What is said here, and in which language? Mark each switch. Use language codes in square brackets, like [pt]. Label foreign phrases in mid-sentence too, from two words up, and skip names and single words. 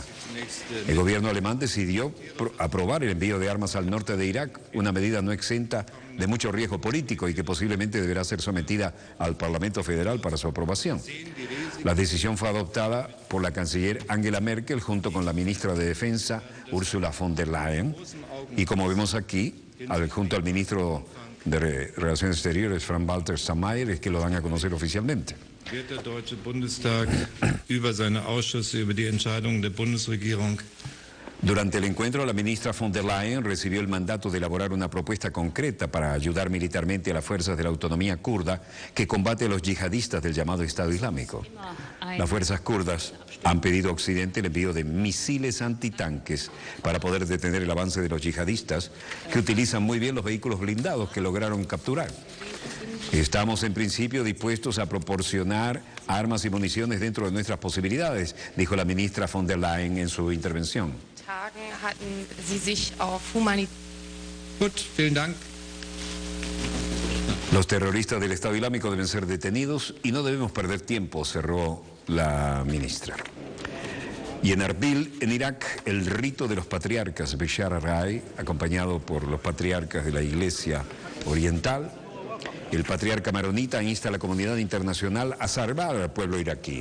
[es] El gobierno alemán decidió aprobar el envío de armas al norte de Irak, una medida no exenta de mucho riesgo político y que posiblemente deberá ser sometida al Parlamento Federal para su aprobación. La decisión fue adoptada por la canciller Angela Merkel junto con la ministra de Defensa Ursula von der Leyen y, como vemos aquí, junto al ministro de Relaciones Exteriores Frank-Walter Steinmeier, es que lo dan a conocer oficialmente. [de] Wird der Deutsche Bundestag über seine Ausschüsse über die Entscheidungen der Bundesregierung. [es] Durante el encuentro, la ministra von der Leyen recibió el mandato de elaborar una propuesta concreta para ayudar militarmente a las fuerzas de la autonomía kurda que combate a los yihadistas del llamado Estado Islámico. Las fuerzas kurdas han pedido a Occidente el envío de misiles antitanques para poder detener el avance de los yihadistas, que utilizan muy bien los vehículos blindados que lograron capturar. Estamos en principio dispuestos a proporcionar armas y municiones dentro de nuestras posibilidades, dijo la ministra von der Leyen en su intervención. Los terroristas del Estado Islámico deben ser detenidos y no debemos perder tiempo, cerró la ministra. Y en Arbil, en Irak, el rito de los patriarcas Bishar al-Rai, acompañado por los patriarcas de la Iglesia Oriental, el patriarca maronita insta a la comunidad internacional a salvar al pueblo iraquí.